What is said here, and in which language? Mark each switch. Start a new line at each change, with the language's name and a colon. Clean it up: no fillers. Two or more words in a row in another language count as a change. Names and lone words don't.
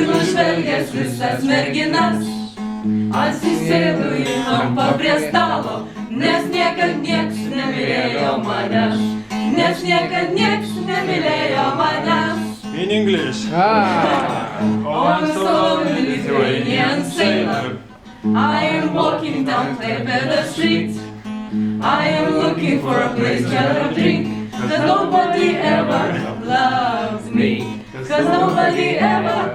Lithuanian: nužvelgęs visas merginas, atsisėdu į kampą prie stalo, nes niekad nieks nemylėjo manęs, nes niekad nieks nemylėjo manęs.
English: In English. I'm a lonely Lithuanian sailor, I am walking down Klaipėda street. I am looking for a place to have a drink, 'cause nobody ever loves me, 'cause nobody ever